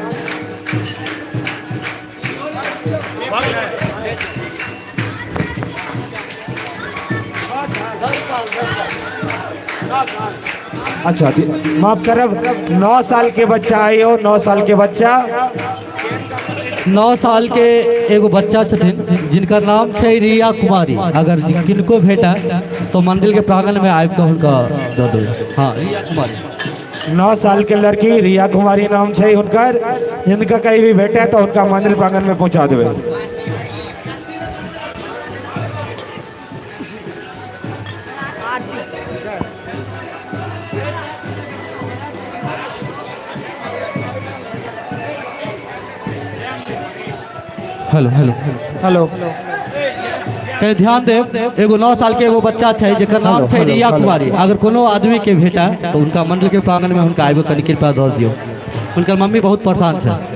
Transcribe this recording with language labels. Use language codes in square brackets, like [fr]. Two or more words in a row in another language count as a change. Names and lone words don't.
[mai] अच्छा माफ करब 9 साल के बच्चा आई हो 9 साल के बच्चा 9 साल के एगो बच्चा छथिन जिनकर नाम छै रिया कुमारी। अगर किनको भेटा तो मंदिर के प्रांगण में आबि कऽ हुनका दऽ देबै। हाँ, रिया कुमारी 9 साल के लड़की रिया कुमारी नाम है उनकर, जिनका कहीं भी भेटे तो उनका मंदिर प्रांगण में पहुंचा देवे। हेलो हेलो हेलो कहीं ध्यान दे, एगो 9 साल के एगो बच्चा छै जेकर नाम छै रिया कुमारी। अगर कोनो आदमी के भेटा तो उनका मंदिर के प्रांगण में हुनका आबि कनि कृपया दऽ दियौ। हुनकर मम्मी बहुत परेशान छै।